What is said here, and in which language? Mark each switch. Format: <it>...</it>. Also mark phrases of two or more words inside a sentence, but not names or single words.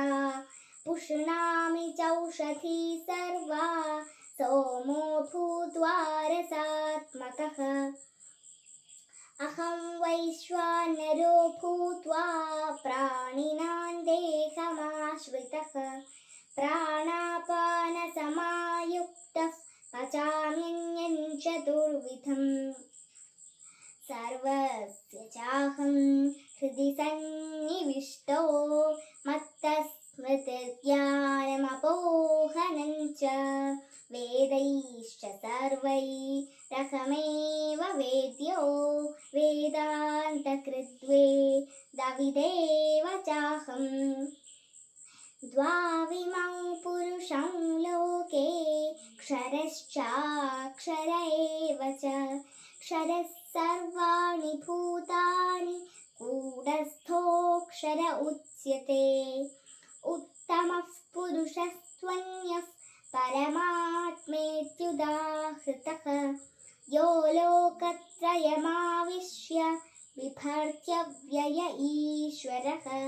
<sa>पुष्णामि चौषधी सर्वा सोमो भूत्वा रसात्मकः. अहं वैश्वानरो भूत्वा प्राणिनां देहमाश्रितः. प्राणापानसमायुक्तः पचाम्यन्नं चतुर्विधं. सर्वस्य चाहं हृदि सन्निविष्टो मत्तस्मृतिज्ञानमपोहनं च. वेदैश्च सर्वैरहमेव वेद्यो वेदान्तकृद्वेदविदेव चाहं. द्वाविमौ पुरुषं लोके क्षरश्चाक्षर एव च क्षरः सर्वाणि भूतानि कूटस्थोऽक्षर उच्यते उत्तमः पुरुषस्त्वन्यः परमात्मेत्युदाहृतः यो लोकत्रयमाविश्य बिभर्त्यव्यय ईश्वरः</sa>